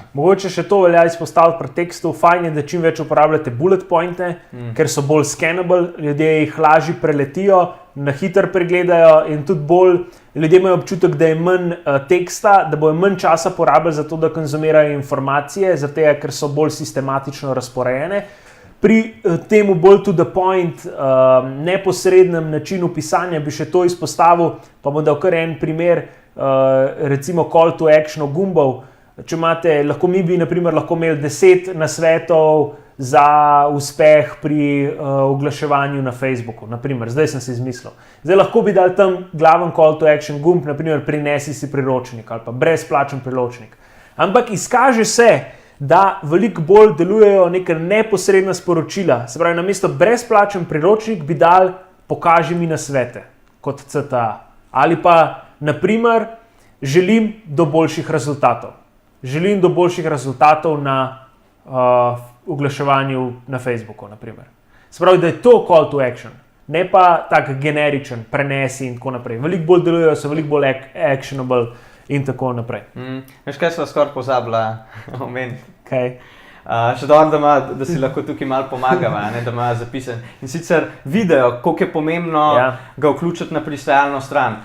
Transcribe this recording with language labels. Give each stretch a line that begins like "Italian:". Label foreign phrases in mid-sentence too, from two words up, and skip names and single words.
Slovenian: Mogoče še to velja izpostaviti pri tekstu. Fajn je, da čim več uporabljate
English: bullet pointe,
Slovenian: ker so bolj scannable, ljudje jih lažje preletijo, na hitro pregledajo in tudi bolj ljudje imajo občutek, da je manj teksta, da bojo manj časa porabili za to, da konzumirajo informacije, zato ker so bolj sistematično razporejene. Pri temu bolj
English: to the point,
Slovenian: neposrednem načinu pisanja bi še to izpostavil, pa bom dal kar en primer, recimo
English: call to action
Slovenian: gumbov. Če imate, mi bi naprimer lahko imeli 10 nasvetov za uspeh pri oglaševanju na Facebooku, naprimer, zdaj sem si izmislil. Zdaj lahko bi dal tam glaven
English: call to action
Slovenian: gumb, naprimer prinesi si priročnik ali pa brezplačen priročnik. Ampak izkaže se, da veliko bolj delujejo neka neposredna sporočila. Se pravi, namesto brezplačen priročnik bi dal pokaži mi nasvete kot CTA. Ali pa, naprimer, želim do boljših rezultatov. Želim do boljših rezultatov na oglaševanju na Facebooku, naprimer. Se pravi, da je to
English: call to action,
Slovenian: ne pa tak generičen, prenesi in tako naprej. Veliko bolj delujejo, so veliko bolj actionable in tako naprej. Veš, kaj sva skoraj pozabila omeniti? Kaj? Še dobro, da si lahko tukaj malo pomagava, da ima zapisan. In sicer video, koliko je pomembno ga vključiti na pristajalno stran.